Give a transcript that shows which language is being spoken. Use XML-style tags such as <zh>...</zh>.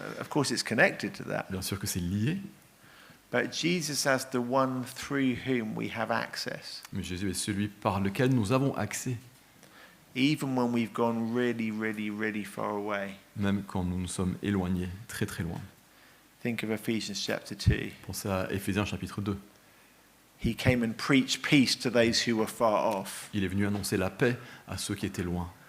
<en>Of course, it's connected to that.</en> <fr>Bien sûr que c'est lié,</fr> <en>But Jesus as the one through whom we have access.</en> <fr>mais Jésus est celui par lequel nous avons accès,</fr> <en>Even when we've gone really, really, really far away.</en> <fr>même quand nous nous sommes éloignés, très très loin.</fr> <en>Think of Ephesians chapter 2.</en> <fr>Pensez à Éphésiens chapitre 2.</fr> <en>He came and preached peace to those who were far off</en> <fr>Il est venu annoncer la paix à ceux qui étaient loin</fr>